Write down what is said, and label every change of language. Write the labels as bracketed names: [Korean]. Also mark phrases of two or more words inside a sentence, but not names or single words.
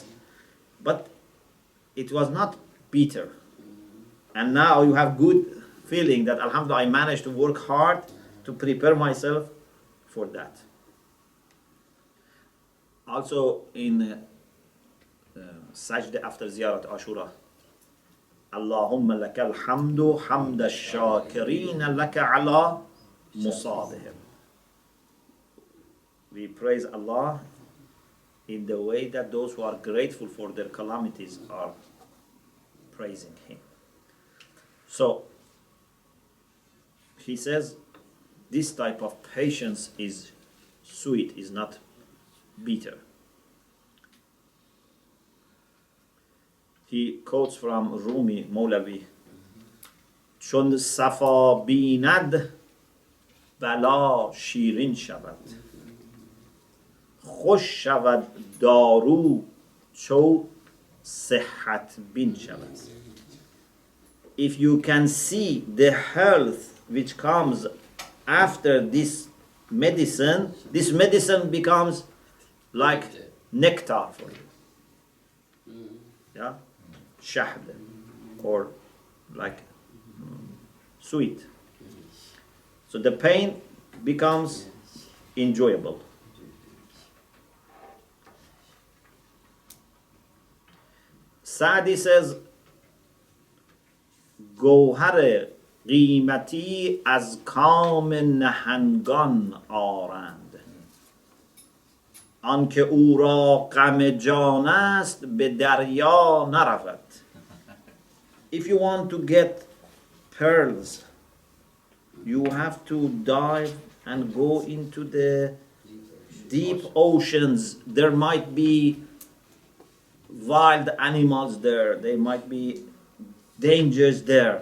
[English] But it was not bitter. And now you have good feeling that Alhamdulillah, I managed to work hard to prepare myself for that. Also in Sajda after Ziyarat Ashura, [Arabic] اللهم لك الحمد حمد الشاكرين لك على مصابهم. [English] We praise Allah in the way that those who are grateful for their calamities are praising Him. So, he says, this type of patience is sweet, is not bitter. He quotes from Rumi, Mawlavi, [Persian] چون صفا بیند بلا شیرین شود خوش شود دارو چو صحت بین شود. [English] If you can see the health which comes after this medicine becomes like nectar for you. Yeah? Shahd, or like sweet. So the pain becomes enjoyable. Saadi says, [Persian] گوهر قیمتی از کام نهنگان آرند آنکه او را غم جان است به دریا نرود. [English] If you want to get pearls, you have to dive and go into the deep oceans. There might be wild animals there, there might be dangers there.